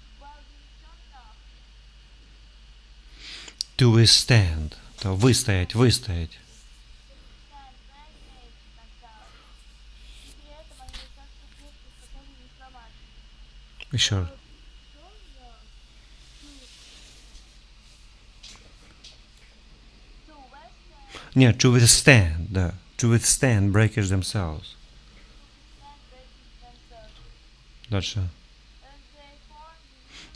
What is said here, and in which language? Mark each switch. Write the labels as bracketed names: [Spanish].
[English] While being strong enough To withstand. [Russian] То выстоять. [English] to withstand breakage themselves. [Russian] И при этом они достаточно крепкие и способны не сломаться. Еще раз. [English] Strong enough to withstand Нет, to withstand. Да. To withstand breakage themselves. breakage themselves. [Russian] Дальше. [English] And they formed